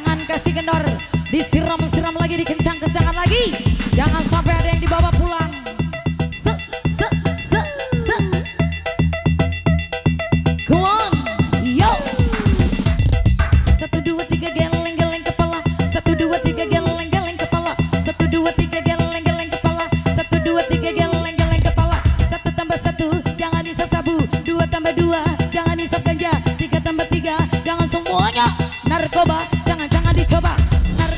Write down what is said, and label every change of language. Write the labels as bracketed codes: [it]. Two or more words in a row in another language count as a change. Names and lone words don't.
[id] kasih kendor, disiram-siram lagi, dikencang-kencangkan lagi. Jangan sampai ada yang dibawa pulang. [en] Se, se, se, se. Come on, yo. [id] 1, 2, 3 geleng-geleng kepala. 1, 2, 3 geleng-geleng kepala. 1, 2, 3 geleng-geleng kepala. 1, 2, 3 geleng-geleng kepala. 1 tambah 1 jangan hisap sabu. 2 tambah 2 jangan hisap ganja. 3 tambah 3 jangan semuanya narkoba. Jangan dicoba.